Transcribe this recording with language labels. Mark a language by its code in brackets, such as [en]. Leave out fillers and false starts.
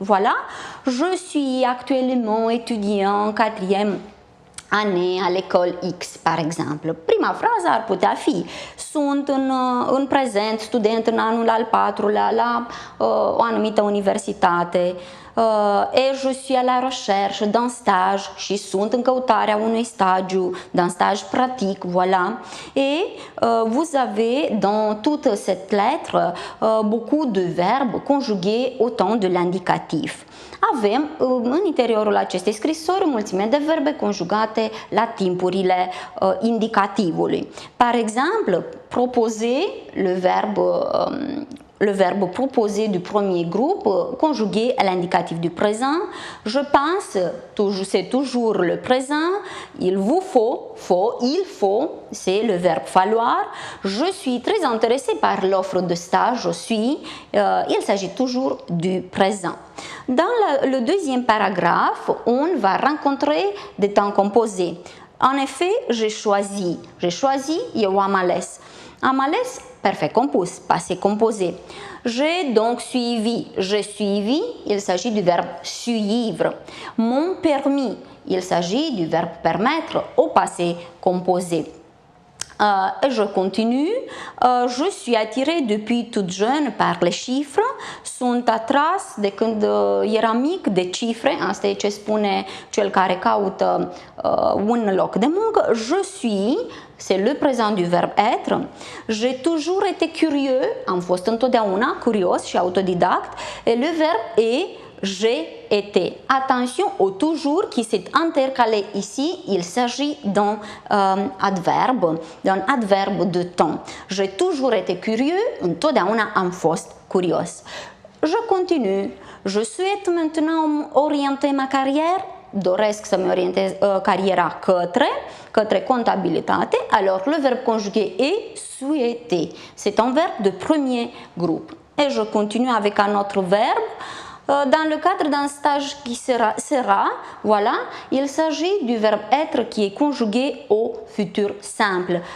[fr] Voilà, je suis actuellement étudiant en quatrième année à l'école X, par exemple. [ro] Prima frază ar putea fi: sunt în prezent student în anul al patrulea la o anumită universitate. [fr] Et je suis à la recherche d'un stage [ro] și sunt în căutarea unui stagiu, [fr] d'un stage pratique, voilà. Et vous avez dans toute cette lettre beaucoup de verbes conjugués au temps de l'indicatif. [ro] Avem în interiorul acestei scrisori o mulțime de verbe conjugate la timpurile indicativului. [fr] Par exemple, proposer, le verbe proposer du premier groupe conjugué à l'indicatif du présent. Je pense, c'est toujours le présent. Il vous faut, il faut, c'est le verbe falloir. Je suis très intéressé par l'offre de stage, je suis, il s'agit toujours du présent. Dans le deuxième paragraphe, on va rencontrer des temps composés. En effet, j'ai choisi, [ro] eu am ales. Am ales, perfect compus, [fr] passé composé. J'ai donc suivi, il s'agit du verbe suivre. Mon permis, il s'agit du verbe permettre au passé composé. Et je continue. Je suis attirée depuis toute jeune par les chiffres. [ro] Sunt atras de când eram mic de cifre. Asta e ce spune cel care caută un loc de muncă. [fr] Je suis, c'est le présent du verbe être. J'ai toujours été curieux. [ro] Am fost întotdeauna curios și autodidact. [fr] Et le verbe est j'ai été. Attention au toujours qui s'est intercalé ici, il s'agit d'un adverbe de temps. J'ai toujours été curieux, [ro] întotdeauna am fost curios. [fr] Je continue. Je souhaite maintenant orienter ma carrière. [ro] Doresc să-mi orientez cariera către contabilitate. [fr] Alors le verbe conjugué est souhaiter. C'est un verbe de premier groupe. Et je continue avec un autre verbe. Dans le cadre d'un stage qui sera, voilà, il s'agit du verbe être qui est conjugué au futur simple.